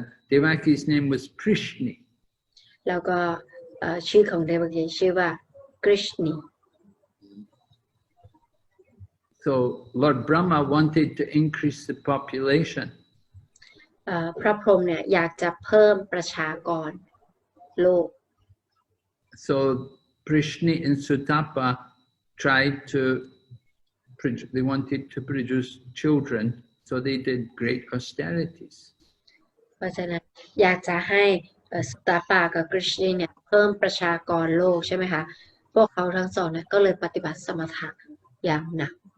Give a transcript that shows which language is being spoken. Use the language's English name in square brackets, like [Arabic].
[English] Devaki's name was Krishna. [Thai] แล้วก็ชื่อของเดวกีชื่อว่าคริชนี [English] So Lord Brahma wanted to increase the population. [Thai] พระพรหมเนี่ยอยากจะเพิ่มประชากรโลก [English] So Krishna and Sutapa tried to, they wanted to produce children, so they did great austerities. [Thai] เพราะฉะนั้นอยากจะให้สุตตปะกับคริชนีเนี่ยเพิ่มประชากรโลกใช่ไหมคะพวกเขาทั้งสองเนี่ยก็เลยปฏิบัติสมถะอย่างหนัก